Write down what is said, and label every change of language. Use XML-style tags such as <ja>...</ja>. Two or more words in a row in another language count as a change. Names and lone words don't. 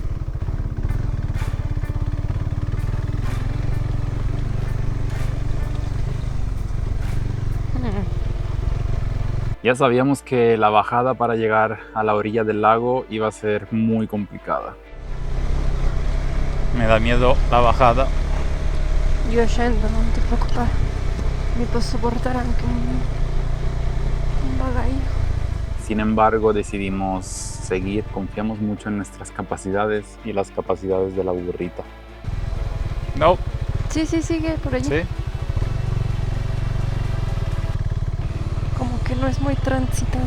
<es>Ya sabíamos que la bajada para llegar a la orilla del lago iba a ser muy complicada. Me da miedo la bajada.</es> <it>Io scendo, non ti preoccupare. Mi posso portare anche un bagaglio.</it> <es>Sin embargo, decidimos seguir. Confiamos mucho en nuestras capacidades y las capacidades de la burrita. No. Sí, sigue por allí. Sí. ¿Cómo que no es muy transitado.</es>